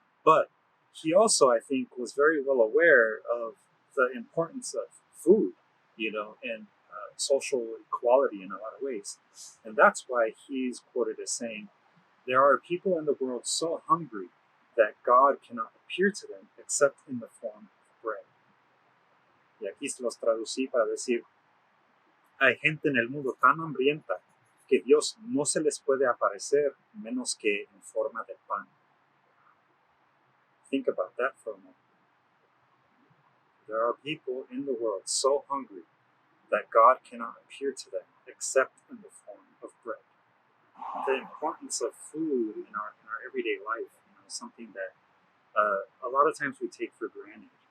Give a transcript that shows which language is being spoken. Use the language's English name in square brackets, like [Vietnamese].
[English] But he also, I think, was very well aware of the importance of food, and social equality in a lot of ways. And that's why he's quoted as saying, "There are people in the world so hungry that God cannot appear to them except in the form of bread." [Spanish] Y aquí los traducí para decir, hay gente en el mundo tan hambrienta que Dios no se les puede aparecer menos que en forma de pan. [English] Think about that for a moment. There are people in the world so hungry that God cannot appear to them except in the form of bread. the importance of food in our everyday life. Something that a lot of times we take for granted.